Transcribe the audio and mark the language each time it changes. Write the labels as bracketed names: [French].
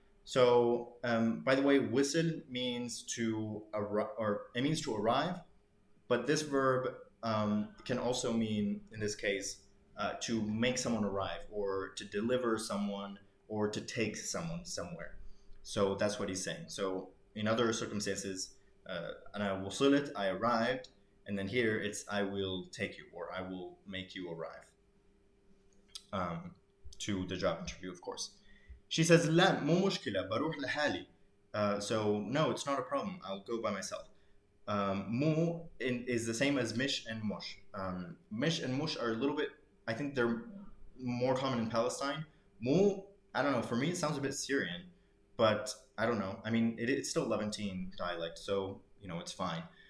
[English] So, by the way, whistle means to arrive, but this verb can also mean, in this case, to make someone arrive, or to deliver someone, or to take someone somewhere. So that's what he's saying. So in other circumstances, [Arabic] أنا وصلت, [English] I arrived, and then here it's I will take you, or I will make you arrive to the job interview, of course. She says, [Arabic] لا مو مشكلة بروح لحالي. [English] So no, it's not a problem. I'll go by myself. Mu is the same as mish and mush. Mish and mush are a little bit, I think they're more common in Palestine. Mu, I don't know, for me it sounds a bit Syrian, but I don't know. I mean, it's still Levantine dialect, so it's fine.